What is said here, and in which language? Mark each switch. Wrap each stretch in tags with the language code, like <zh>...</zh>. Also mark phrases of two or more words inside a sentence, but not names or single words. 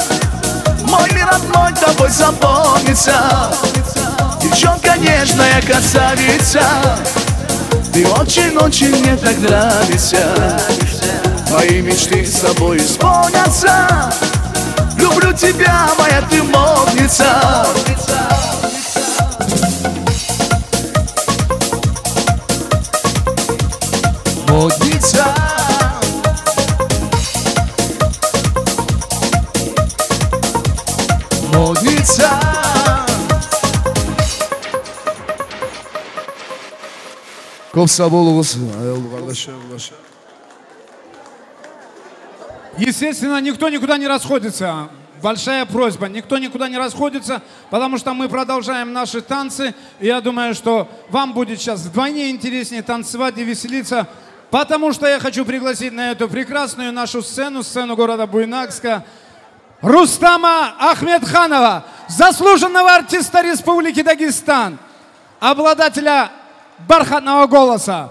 <ru>Мой мир родной тобой запомнится. Девчонка нежная красавица, ты очень-очень мне так нравишься. Твои мечты с тобой исполнятся. Люблю тебя, моя ты модница. Модница. Модница.</ru> <kk>Көп сау болыңыз, аяулы қардашым.</kk> <ru>Естественно, никто никуда не расходится. Большая просьба, никто никуда не расходится, потому что мы продолжаем наши танцы. И я думаю, что вам будет сейчас вдвойне интереснее танцевать и веселиться, потому что я хочу пригласить на эту прекрасную нашу сцену, сцену города Буйнакска, Рустама Ахмедханова, заслуженного артиста Республики Дагестан, обладателя бархатного голоса.</ru>